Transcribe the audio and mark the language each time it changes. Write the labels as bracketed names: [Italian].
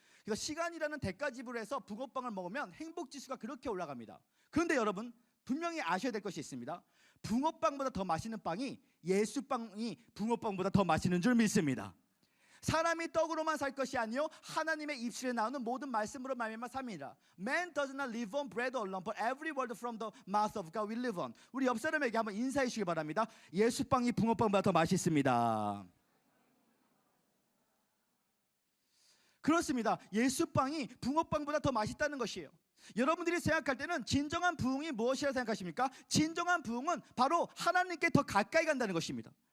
[Korean] 그래서 시간이라는 대가 지불해서 붕어빵을 먹으면 행복지수가 그렇게 올라갑니다. 그런데 여러분, 분명히 아셔야 될 것이 있습니다. 붕어빵보다 더 맛있는 빵이 예수빵이 붕어빵보다 더 맛있는 줄 믿습니다. 사람이 떡으로만 살 것이 아니요 하나님의 입술에 나오는 모든 말씀으로 말미암아 삽니다. [English] Man does not live on bread alone, but every word from the mouth of God will live on. [Korean] 우리 옆 사람에게 한번 인사해 주시기 바랍니다. 예수빵이 붕어빵보다 더 맛있습니다. 그렇습니다. 예수빵이 붕어빵보다 더 맛있다는 것이에요. 여러분들이 생각할 때는 진정한 부흥이 무엇이라 생각하십니까? 진정한 부흥은 바로 하나님께 더 가까이 간다는 것입니다.